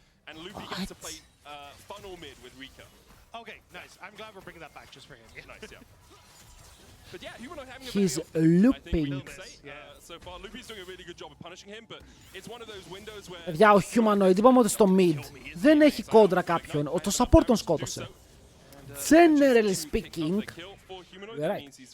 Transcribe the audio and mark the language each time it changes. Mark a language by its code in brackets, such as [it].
[en] And Loopy gets to play funnel mid with Rika. Okay, nice. I'm glad we're bringing that back just for him. Yeah. Nice, yeah. But yeah, Humanoid having a He's looping. So far, Loopy's doing a really good job of punishing him, but it's one of those windows where... [el] Παιδιά, ο Humanoid είπαμε ότι στο mid δεν έχει κόντρα κάποιον. Το support τον σκότωσε. [en] generally speaking, you're right.